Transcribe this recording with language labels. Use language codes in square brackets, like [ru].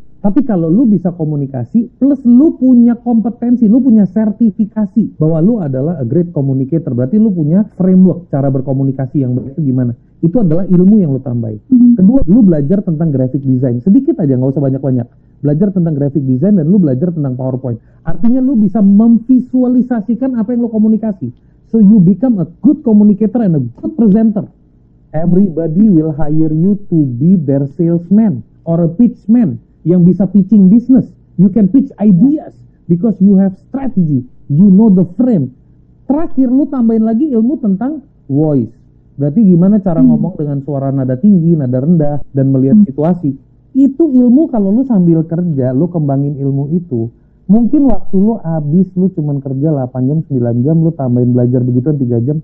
[id] Tapi kalau lu bisa komunikasi, plus lu punya kompetensi, lu punya sertifikasi bahwa lu adalah a great communicator, berarti lu punya framework cara berkomunikasi yang baik itu gimana. Itu adalah ilmu yang lu tambahin. Kedua, lu belajar tentang graphic design. Sedikit aja, nggak usah banyak-banyak. Belajar tentang graphic design dan lu belajar tentang PowerPoint. Artinya lu bisa memvisualisasikan apa yang lu komunikasi. [en] So you become a good communicator and a good presenter. Everybody will hire you to be their salesman or a pitchman [id] yang bisa pitching business. [en] You can pitch ideas because you have strategy. You know the frame. [id] Terakhir lu tambahin lagi ilmu tentang voice. Berarti gimana cara ngomong dengan suara nada tinggi, nada rendah, dan melihat situasi. Itu ilmu kalau lu sambil kerja, lu kembangin ilmu itu. Mungkin waktu lu habis, lu cuman kerja 8 jam, 9 jam, lu tambahin belajar begituan 3 jam.